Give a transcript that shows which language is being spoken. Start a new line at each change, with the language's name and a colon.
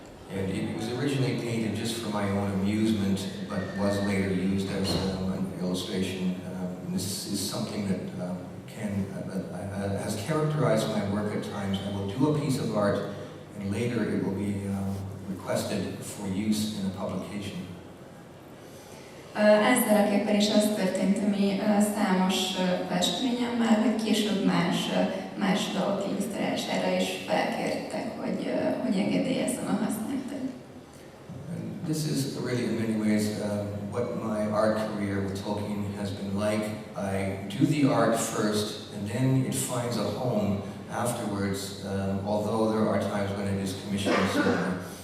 English: And it was originally painted just for my own amusement, but was later used as an illustration. This is something that has characterized my work at times. I will do a piece of art, and later it will be requested for use in a publication.
Hungarian: Ezzel a képpel is az történt, ami számos festményemmel, hogy később más dolgok illusztrálására is felkértek, hogy engedélyezzem a használatot.
English: This is really in many ways what my art career with Tolkien has been like. I do the art first, and then it finds a home afterwards, although there are times when it is commissioned certainly.